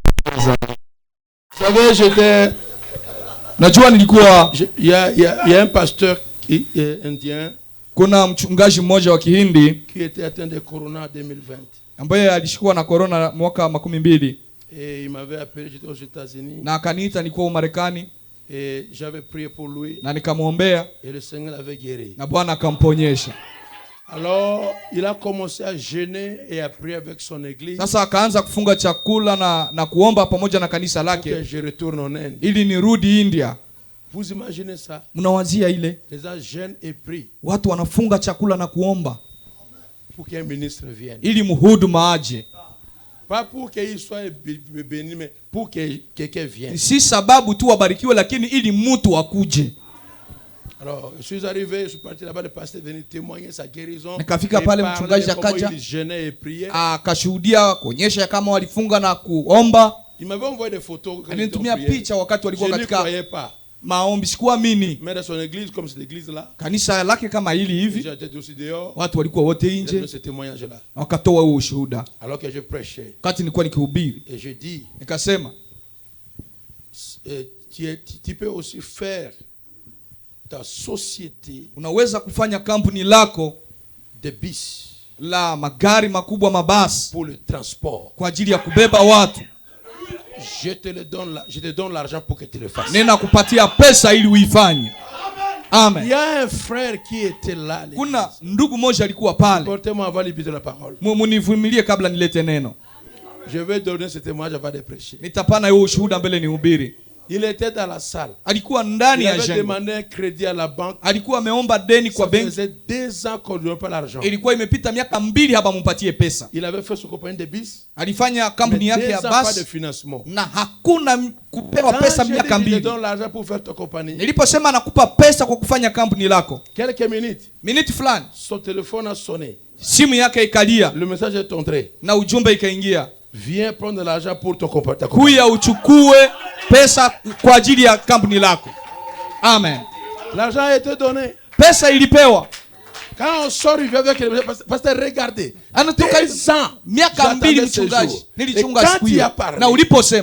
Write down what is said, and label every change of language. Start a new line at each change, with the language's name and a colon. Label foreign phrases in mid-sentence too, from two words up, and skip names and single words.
French: Vous savez, j'étais...
Swahili: Najua nilikuwa
French: Il y a un pasteur indien
Swahili: kuna mchungaji mmoja wa Kihindi
French: qui était atteint de corona en 2020.
Swahili: ambaye alishikwa na corona mwaka 2020.
French: Et il m'avait appelé, j'étais aux États-Unis.
Swahili: Na akaniita nilikuwa Marekani.
French: Et j'avais prié pour lui.
Swahili: Na nikamwombea.
French: Et le Seigneur l'avait guéri.
Swahili: Na Bwana akamponyesha.
French: Alors, il a commencé à jeûner et à prier avec son église.
Swahili: Sasa akaanza kufunga chakula na kuomba pamoja na kanisa lake.
French: Que je retourne en Inde.
Swahili: Ili nirudi India.
French: Vous imaginez ça?
Swahili: Mnawazia ile?
French: Les gens jeûnent et prient.
Swahili: Watu wanafunga chakula na kuomba.
French: Pour qu'un ministre vienne.
Swahili: Ili mhuduma aje.
French: Pas pour qu'il soit béni, mais pour que quelqu'un vienne.
Swahili: Si sababu tu wabarikiwe, lakini ili mtu akuje.
French: Alors, je suis arrivé, je suis parti là-bas, le pasteur est venu témoigner sa guérison.
Swahili: Nikafika pale mchungaji akaja akashuhudia kuonyesha kama walifunga na kuomba.
French: Il m'avait envoyé des photos.
Swahili: Alinitumia picha wakati walikuwa katika
French: pas.
Swahili: maombi, sikuamini.
French: Mais dans son église, comme cette église là,
Swahili: kanisa lake kama hili hivi, watu walikuwa wote nje, wakatoa huo ushuhuda.
French: Alors que je prêchais,
Swahili: wakati nilikuwa nikihubiri,
French: et je dis,
Swahili: nikasema
French: tu peux aussi faire ta société,
Swahili: unaweza kufanya kampuni lako
French: de bus,
Swahili: la magari makubwa, mabasi,
French: pour le transport,
Swahili: kwa ajili ya kubeba watu.
French: Je te donne l'argent pour que tu le fasses.
Swahili: Nena kupatia pesa ili uifanye. Amen.
French: Il y a un frère qui était là.
Swahili: Kuna ndugu moja alikuwa pale.
French: Portez-moi avant de la parole.
Swahili: Munivumilie kabla nilete neno.
French: Je vais donner ce témoignage avant de prêcher.
Swahili: Nitapana hiyo ushuhuda mbele nihubiri.
French: Il était dans la salle.
Swahili: Alikuwa ndani ya jengo.
French: Il avait demandé un crédit à la banque.
Swahili: Alikuwa ameomba deni kwa benki.
French: Ça faisait 2 ans qu'on ne lui donnait pas l'argent.
Swahili: Ilikuwa imepita miaka 2 hapa mpatie pesa.
French: Il avait fait son compagnie de bus.
Swahili: Alifanya kampuni yake ya basi.
French: Pas de financement.
Swahili: Na hakuna kupewa pesa miaka 2.
French: Je te donne l'argent pour faire ta compagnie.
Swahili: Niliposema nakupa pesa kwa kufanya kampuni lako.
French: Quelques minutes.
Swahili: Minute fulani.
French: Son téléphone a sonné.
Swahili: Simu yake ikalia.
French: Le message est entré.
Swahili: Na ujumbe ikaingia.
French: Viens prendre l'argent pour ton compagnie.
Swahili: Kuya uchukue pesa kwa ajili ya kampuni lako. Amen.
French: L'argent a été donné.
Swahili: Pesa ilipewa.
French: Quand on sort, il vient avec le pasteur, regardez.
Swahili: Anatoka miaka 2 mchungaji. Nilichunga siku hiyo. Na uliposema